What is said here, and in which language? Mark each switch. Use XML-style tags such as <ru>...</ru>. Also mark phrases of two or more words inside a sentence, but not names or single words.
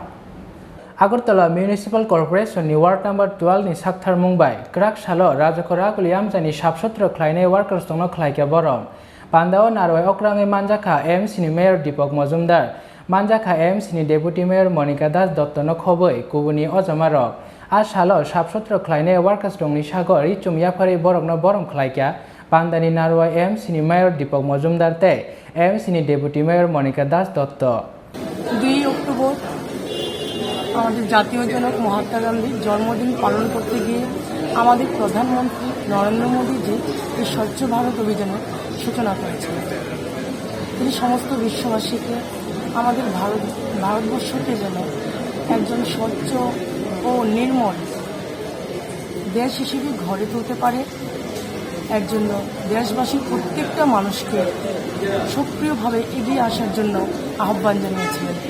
<trp>Agartala Municipal Corporation ni</trp> <en>Ward number</en> <trp>12 ni Sakthar Mumbai Krak Salo Rajakora Kuliam Jani Sabsutra Klaine Workers Rongno Khlaika Borom Pandao Naroi Okra Angi Manjaka AMC ni Mayor Dipok Majumdar Manjaka AMC ni</trp> <en>Deputy Mayor</en> <trp>Monica Das Dottono Khoboi Kubuni Ajamarok Asalo Sabsutra Klaine Workers Rongni Sagori Chumyafari Borokno Borom Khlaika Pandani Naroi AMC ni Mayor Dipok Majumdar te AMC ni</trp> <en>Deputy Mayor</en> <trp>Monica Das Dotto</trp> <bn>2 অক্টোবর আমাদের জাতীয় জনক মহাত্মা গান্ধীর জন্মদিন পালন করতে গিয়ে আমাদের প্রধানমন্ত্রী নরেন্দ্র মোদীজি এই স্বচ্ছ ভারত অভিযানের সূচনা করেছিলেন। তিনি সমস্ত বিশ্ববাসীকে আমাদের ভারতবর্ষকে যেন একজন স্বচ্ছ ও নির্মল দেশ হিসেবে গড়ে তুলতে পারে এর জন্য দেশবাসীর প্রত্যেকটা মানুষকে সক্রিয়ভাবে এগিয়ে আসার জন্য আহ্বান জানিয়েছিলেন।</bn>